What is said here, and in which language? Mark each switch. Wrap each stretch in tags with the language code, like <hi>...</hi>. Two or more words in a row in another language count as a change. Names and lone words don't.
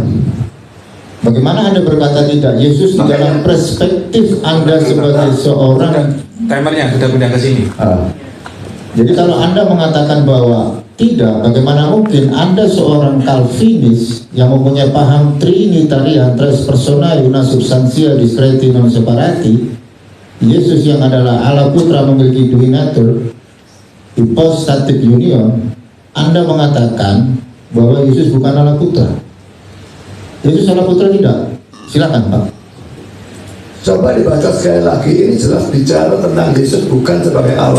<id>Bagaimana Anda berkata tidak? Yesus di dalam perspektif Anda sebagai seorang Timernya sudah pindah ke sini. jadi kalau Anda mengatakan bahwa tidak, bagaimana mungkin Anda seorang Calvinis yang mempunyai paham Trinitarian,</id> <la>tres personae, una substantia discreti non separati,</la> <id>Yesus yang adalah Allah Putra memiliki dui natur,</id> <en>hypostatic union,</en> <id>Anda mengatakan bahwa Yesus bukan Allah Putra. Yesus Allah Putra tidak? Silakan Pak. Coba dibaca sekali lagi, ini jelas bicara tentang Yesus bukan sebagai Allah.</id>